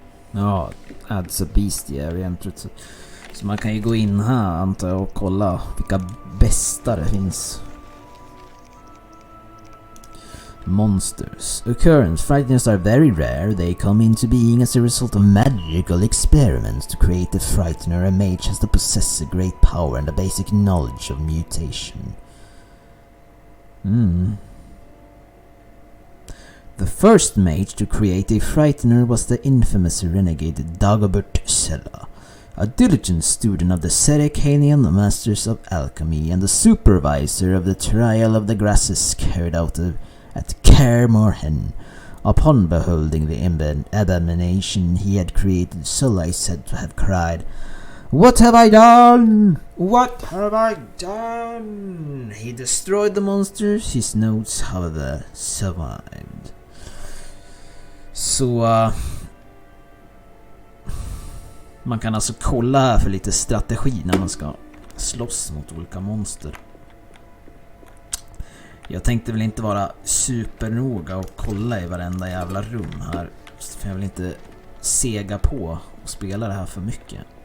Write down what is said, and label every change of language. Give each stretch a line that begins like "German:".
English: Ja, adds a bestiary.
Swedish: Så man kan ju gå in här, antar jag, och kolla vilka bästa det finns.
English: Monsters. Occurrence. Frighteners are very rare. They come into being as a result of magical experiments. To create a frightener, a mage has to possess a great power and a basic knowledge of mutation. The first mage to create a frightener was the infamous renegade Dagobert Sella, a diligent student of the Serikanian masters of alchemy and the supervisor of the trial of the grasses carried out at Kermorhen. Upon beholding the abomination he had created, Sella is said to have cried, "What have I done? What have I done?" He destroyed the monsters. His notes, however, survived.
Swedish: Så man kan alltså kolla här för lite strategi när man ska slåss mot olika monster. Jag tänkte väl inte vara supernoga och kolla i varenda jävla rum här, för jag vill inte sega på och spela det här för mycket.